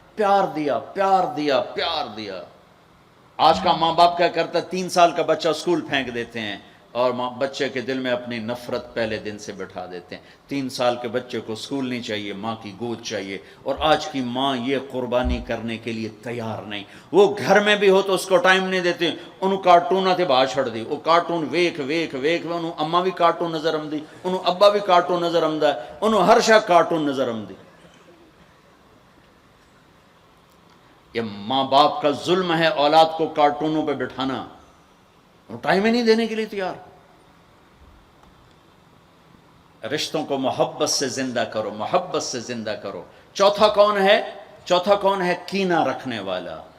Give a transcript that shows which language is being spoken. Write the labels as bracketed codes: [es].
[ur] پیار دیا. آج کا ماں باپ کیا کرتا ہے؟ 3 سال کا بچہ اسکول پھینک دیتے ہیں اور بچے کے دل میں اپنی نفرت پہلے دن سے بٹھا دیتے ہیں. 3 سال کے بچے کو اسکول نہیں چاہیے، ماں کی گود چاہیے. اور آج کی ماں یہ قربانی کرنے کے لیے تیار نہیں. وہ گھر میں بھی ہو تو اس کو ٹائم نہیں دیتے. [pa] انہوں کارٹوناں تے باہر چھڑ دی، وہ کارٹون ویکھ انہوں اماں بھی کارٹون نظر آمدی، انہوں ابا بھی کارٹون نظر آمدا، انہوں ہر شے کارٹون نظر آمدی. [ur] یہ ماں باپ کا ظلم ہے اولاد کو کارٹونوں پہ بٹھانا، وہ ٹائم ہی نہیں دینے کے لیے تیار. رشتوں کو محبت سے زندہ کرو. چوتھا کون ہے؟ کینہ رکھنے والا.